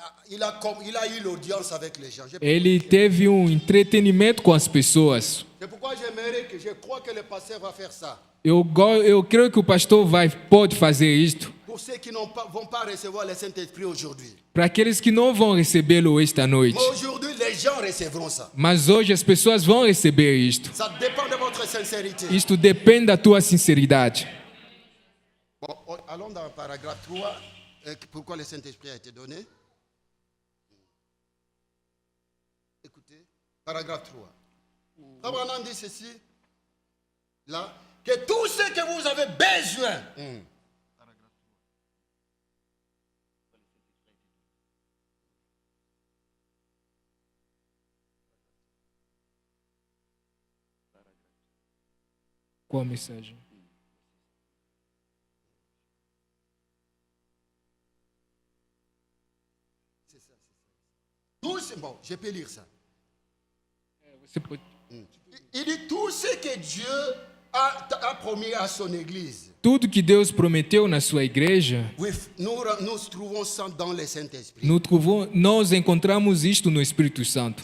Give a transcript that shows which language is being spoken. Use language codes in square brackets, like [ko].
[fr] Il a eu l'audience avec les gens. [pt] ele teve um entretenimento com as pessoas. [fr] C'est pourquoi je crois que le pasteur va faire ça. [pt] Eu creio que o pastor pode fazer isto. [fr] Pour ceux qui vont pas recevoir le Saint-Esprit aujourd'hui. [pt] Para aqueles que não vão recebê-lo esta noite. [fr] Mais aujourd'hui, les gens recevront ça. [pt] Mas hoje as pessoas vão receber isto. [fr] Ça dépend de votre sincérité. [pt] Isto depende da tua sinceridade. [fr] Bon, allons dans le paragraphe 3. Pourquoi le Saint-Esprit a été donné? Écoutez, paragraphe 3. Abraham dit ceci, là, que tout ce que vous avez besoin, [pt] Qual a mensagem? [fr] bon, je peux lire ça. [pt] Você pode... [fr] Il dit tout ce que Dieu a promis à son Église. [pt] Tudo que Deus prometeu na sua igreja, [fr] Nous trouvons ça dans le Saint-Esprit. [pt] nós encontramos isto no Espírito Santo.